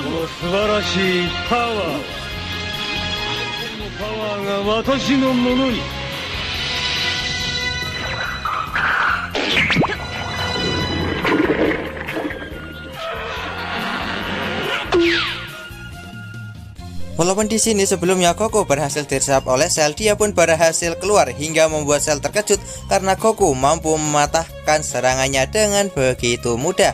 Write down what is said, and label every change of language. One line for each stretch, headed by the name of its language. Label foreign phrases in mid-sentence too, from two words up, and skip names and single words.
Japanese: この素晴らしいパワー。このパワーが私のものに。
Indonesian: Walaupun di sini sebelumnya Goku berhasil diserap oleh Cell, dia pun berhasil keluar hingga membuat Cell terkejut karena Goku mampu mematahkan serangannya dengan begitu mudah.